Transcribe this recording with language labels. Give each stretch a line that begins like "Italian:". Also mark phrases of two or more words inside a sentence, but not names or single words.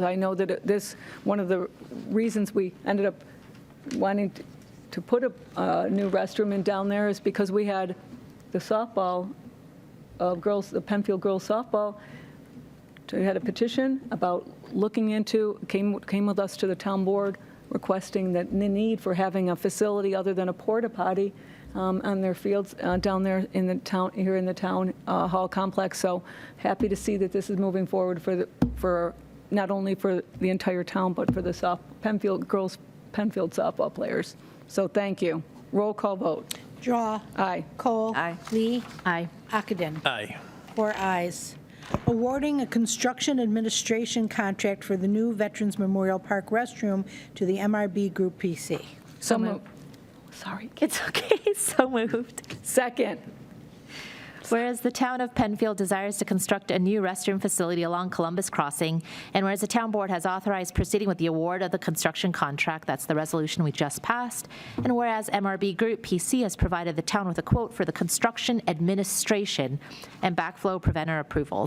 English: I know that this, one of the reasons we ended up wanting to put a new restroom in down there is because we had the softball, girls, the Penfield girls softball, we had a petition about looking into, came with us to the town board requesting that the need for having a facility other than a porta potty on their fields down there in the town, here in the town hall complex. So happy to see that this is moving forward for not only for the entire town, but for the Penfield softball players. So thank you. Roll call vote. Drawe. Aye. Cole. Aye. Lee. Aye. Ockenden. Aye. 4 ayes. Awarding a construction administration contract for the new Veterans Memorial Park restroom to the MRB Group PC. So moved. Sorry. It's okay, so moved. Second. Whereas the town of Penfield desires to construct a new restroom facility along Columbus Crossing, and whereas the town board has authorized proceeding with the award of the construction contract, that's the resolution we just passed, and whereas MRB Group PC has provided the town with a quote for the construction administration and backflow preventer approvals.